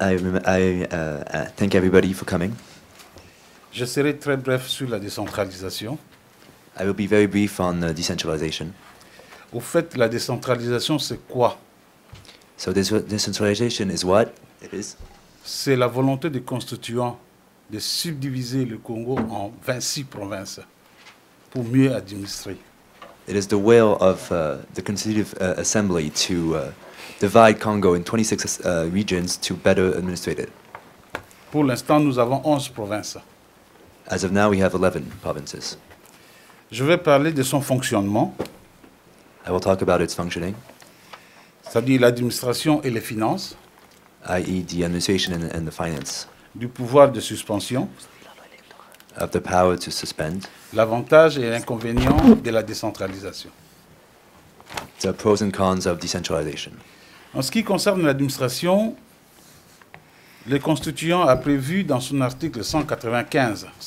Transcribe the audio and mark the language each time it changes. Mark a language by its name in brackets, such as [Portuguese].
[English] I thank everybody for coming. [French] Je serai très bref sur la décentralisation. [English] I will be very brief on decentralization. [French] Au fait, la décentralisation, c'est quoi? [English] So decentralization is what? It is? [French] C'est la volonté des constituants de subdiviser le Congo en 26 provinces pour mieux administrer. [English] It is the will of the Constitutive Assembly to divide Congo in 26 regions to better administrate it. [French] Pour l'instant, nous avons 11 provinces. [English] As of now, we have 11 provinces. [French] Je vais parler de son fonctionnement. [English] I will talk about its functioning. [French] C'est-à-dire l'administration et les finances. [English] I.e. the administration and the finance. [French] Du pouvoir de suspension. [English] Of the power to suspend. [French] L'avantage et l'inconvénient de la décentralisation. [English] The pros and cons of decentralization. [French] En ce qui concerne l'administration, le constituant a prévu dans son article 195,